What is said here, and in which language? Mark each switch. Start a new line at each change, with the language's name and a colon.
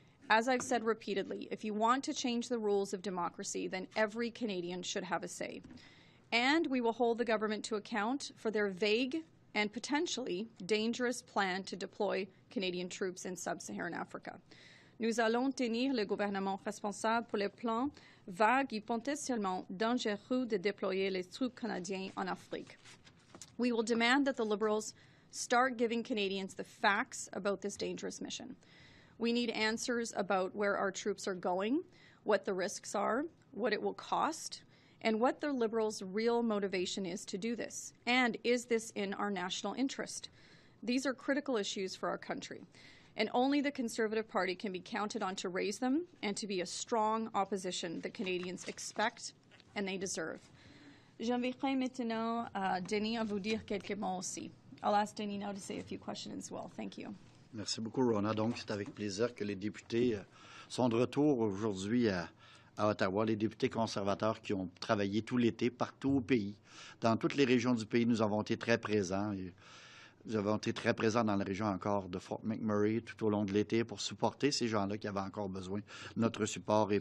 English: As I've said repeatedly, if you want to change the rules of democracy, then every Canadian should have a say. And we will hold the government to account for their vague and potentially dangerous plan to deploy Canadian troops in sub-Saharan Africa.
French: Nous allons tenir le gouvernement responsable pour le plan vague et potentiellement dangereux de déployer les troupes canadiennes en Afrique.
English: We will demand that the Liberals start giving Canadians the facts about this dangerous mission. We need answers about where our troops are going, what the risks are, what it will cost, and what the Liberals' real motivation is to do this. And is this in our national interest? These are critical issues for our country, and only the Conservative Party can be counted on to raise them and to be a strong opposition that Canadians expect and they deserve.
French: J'inviterai maintenant Denis à vous dire quelques mots aussi.
English: I'll ask Denis now to say a few questions as well. Thank you.
French: Merci beaucoup, Rona. Donc, c'est avec plaisir que les députés sont de retour aujourd'hui à Ottawa. Les députés conservateurs qui ont travaillé tout l'été partout au pays. Dans toutes les régions du pays, nous avons été très présents. Nous avons été très présents dans la région encore de Fort McMurray tout au long de l'été pour supporter ces gens-là qui avaient encore besoin de notre support.